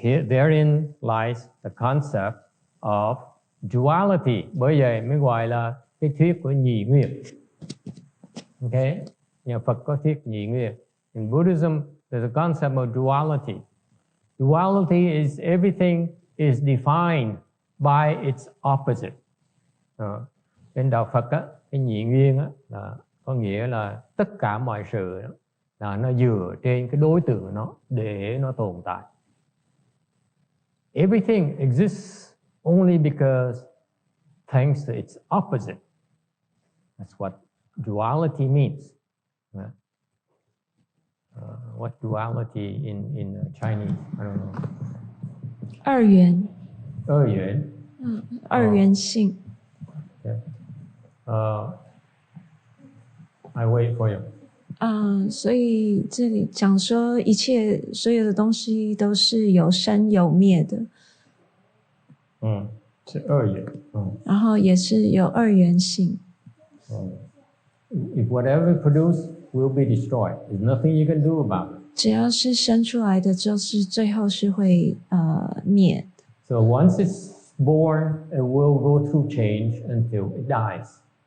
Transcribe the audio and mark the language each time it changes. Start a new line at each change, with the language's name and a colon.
English: Therein lies the concept of duality.
Vietnamese: Bởi vậy mới gọi là cái thuyết của nhị nguyên. Okay? Nhà Phật có thuyết nhị nguyên.
English: In Buddhism, there's a concept of duality. Duality is everything is defined by its opposite.
Vietnamese: Trên đạo Phật á, cái nhị nguyên á, là có nghĩa là tất cả mọi sự là nó dựa trên cái đối tượng nó để nó tồn tại.
English: Everything exists only because thanks to its opposite. That's what duality means. What duality in Chinese? I don't know.
Chinese: 二元。二元。二元性。
English: Okay. I wait for you.
Chinese: 所以这里讲说一切所有的东西都是有生有灭的，是二元，然后也是有二元性。
English: If whatever produced will be destroyed, there's nothing you can do about it.
Chinese: 只要是生出来的，就是最后是会灭。
English: So once it's born, it will go through change until it dies.